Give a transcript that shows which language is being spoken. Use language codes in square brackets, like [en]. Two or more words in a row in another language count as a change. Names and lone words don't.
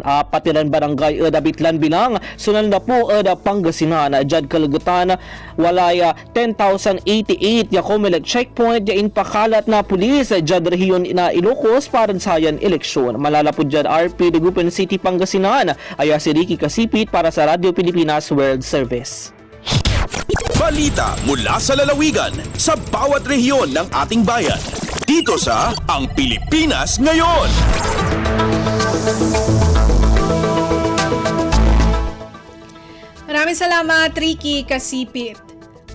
[pag] Patiran barangay ed abitlan bilang sunal na po ed Pangasinan jad kalugutan walay 10,088 ya Comelec checkpoint ya inpakalat na pulis jad rehiyon na Ilocos para sayan eleksyon. Malalapod jad RP Dagupan City Pangasinan aya si Ricky Kasipit para sa Radyo Pilipinas World Service. [tl] Balita mula sa lalawigan sa bawat rehiyon ng ating bayan. Dito sa Ang Pilipinas Ngayon. Maraming salamat, Ricky Kasipit.